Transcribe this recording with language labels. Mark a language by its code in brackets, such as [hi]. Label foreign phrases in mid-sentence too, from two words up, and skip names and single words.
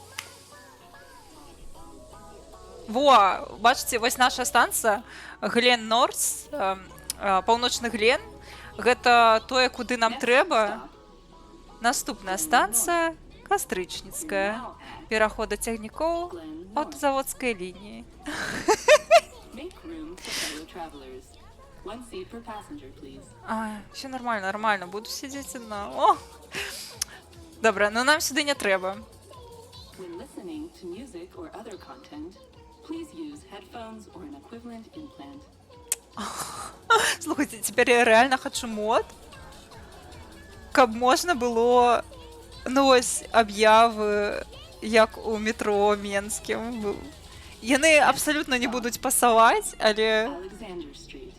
[be] Во, бачыце, вось наша станцыя Глен Норс, паўночны Глен. Гэта тое, куды нам трэба. Наступная станцыя Кастрычніцкая. Пераход да цягнікоў ад заводскай лініі. [en] Make room for fellow travelers. One seat per passenger, please. [ru] Все нормально, нормально. [be] Буду сидзець одна. О! Добра, но нам сюды не трэба. [en] When listening to music or other content, please use headphones or an equivalent implant. [be] Слухайте, цяпер я рэальна хачу мод, каб можна было, ну вось, аб'явы, як у метро менскім. Яны абсалютна не будуць пасаваць, але Alexander Street.